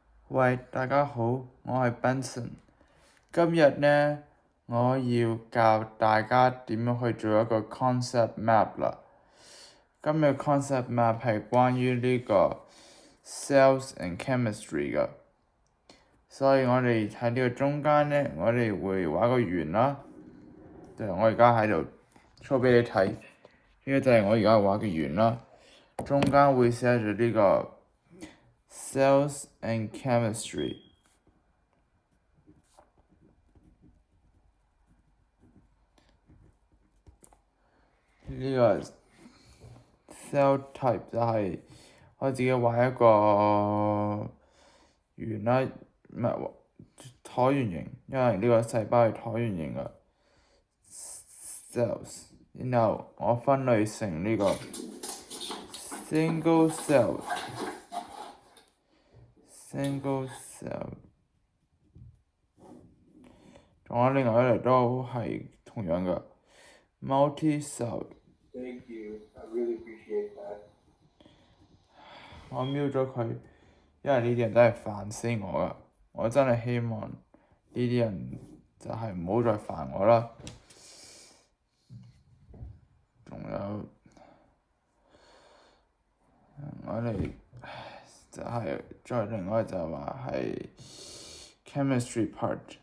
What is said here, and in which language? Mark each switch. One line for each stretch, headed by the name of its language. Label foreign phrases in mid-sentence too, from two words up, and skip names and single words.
Cantonese: 喂，大家好，我係 Benson。今日呢，我要教大家點樣去做一個
English: concept map
Cantonese: 啦。今日
English: concept map
Cantonese: 係關於呢個
English: cells and chemistry
Cantonese: 嘅，所以我哋喺呢個中間呢，我哋會畫個圓啦。就我而家喺度 show 俾你睇，呢個就係我而家畫嘅圓啦。中間會寫住呢個
English: cells and chemistry。
Cantonese: 呢個
English: cell type
Cantonese: 就係我自己畫一個圓啦，唔係橢圓形，因為呢個細胞係橢圓形嘅 cells。然後我分類成呢個
English: single cell，
Cantonese: 仲有另外一類都係同樣嘅 multi-cell。
English: Thank you, I really appreciate that.
Cantonese: 我瞄咗佢，因為呢啲人真係煩死我噶，我真係希望呢啲人就係唔好再煩我啦。仲有我哋就係再另外就話係
English: chemistry part，